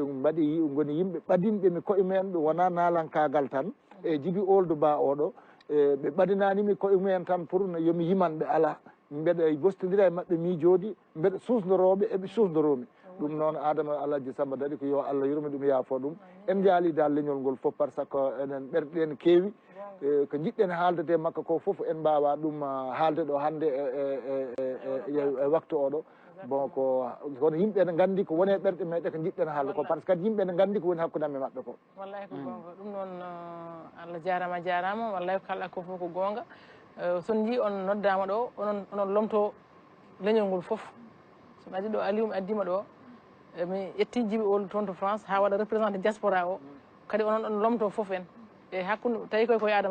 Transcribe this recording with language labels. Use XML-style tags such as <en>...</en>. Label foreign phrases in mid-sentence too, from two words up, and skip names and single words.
<ff>mbaɗi goni yimɓe ɓadinɓe mi koye mumen ɓe wona nalankagal tan e Djiby Ould Ba oɗo ɓe ɓadinanimi koye mumen tan pour no yomi yimanɓe ala mbeɗa bostodira e mabɓe miijodi mbeɗa susdoroɓe eɓe susdoromi ɗum noon Adama Alaji Samba Daɗi ko yo Allah yurmi ɗum yaafo ɗum en jaali dal leñol ngol foof</ff> <fr>par ce que</fr> <ff>enen ɓerɗen keewi ko jiɗɗen haaldede makko ko foof en mbawa ɗum haalde ɗo hande e waktu oɗo bon kono yimɓe ne gandi ko woni e ɓerɗe meɗen ko jiɗɗen haalde ko</ff> <fr>par ce que</fr> <ff>kadi yimɓe ne gandi ko woni hakkude amen maɓɓe ko wallahi ko gonga ɗum noon Allah jarama jarama wallahi ko kalɗa ko fof ko gonga son ji on noddama ɗo onon lomto leñol ngol foof somi addi ɗo Aliou mi addima ɗo mi ƴetti Djiby Ould toon to France ha waɗa</ff> <fr>représenté diaspora</fr> <ff>o kadi onon ɗon lomto foof en e hakkude tawi koye Adama</ff>